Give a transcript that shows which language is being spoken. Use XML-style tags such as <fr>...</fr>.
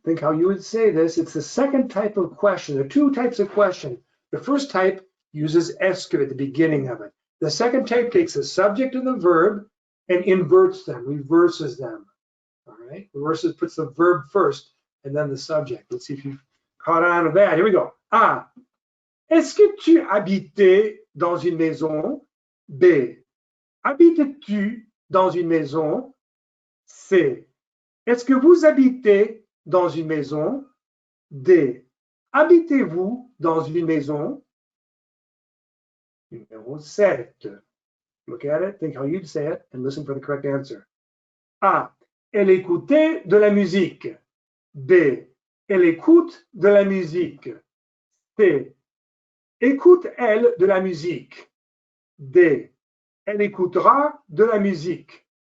<en>Think how you would say this. It's the second type of question. There are 2 types of question. The first type uses est-ce que at the beginning of it. The second type takes the subject and the verb and inverts them, reverses them. All right, reverses, puts the verb first and then the subject. Let's see if you've caught on to that. Here we go. A.</en> <fr>Est-ce que tu habitais dans une maison? B. Habites-tu dans une maison? C. Est-ce que vous habitez dans une maison? D. Habitez-vous dans une maison? Numéro 7.</fr> <en>Look at it, think how you'd say it, and listen for the correct answer. A.</en> <fr>Elle écoutait de la musique. B. Elle écoute de la musique. C. Écoute-elle de la musique? D. Elle écoutera de la musique.</fr>